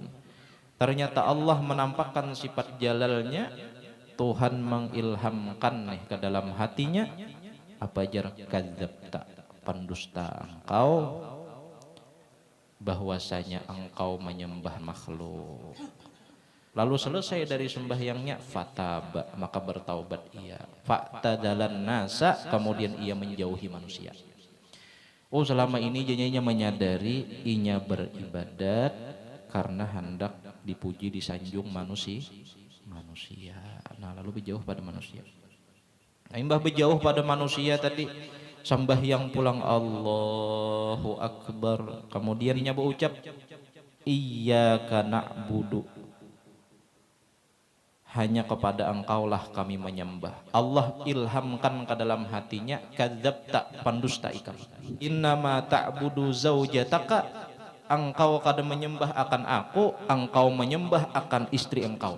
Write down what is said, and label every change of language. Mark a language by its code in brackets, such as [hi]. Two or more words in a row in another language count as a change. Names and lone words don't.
[id] Ternyata Allah menampakkan sifat jalalnya, Tuhan mengilhamkan nih ke dalam hatinya, apa jar kadzabta, pendusta engkau, bahwasanya engkau menyembah makhluk. Lalu selesai dari sembahyangnya, fataba, maka bertaubat ia, [ar] fa'tadalan nasa, [id] kemudian ia menjauhi manusia. Oh, selama ini jadinya menyadari inya beribadat karena hendak dipuji disanjung manusia. Nah, lalu berjauh pada manusia. [bjn] Imbah berjauh pada manusia tadi, sembahyang pulang [ar] Allahu Akbar, [bjn] kemudian inya berucap [ar] iyyaka na'budu, [id] hanya kepada engkaulah kami menyembah. Allah ilhamkan ke dalam hatinya, kadzabta, pendusta ikam, [ar] innama ta'budu zaujataka, [id] engkau kada menyembah akan aku, engkau menyembah akan istri engkau.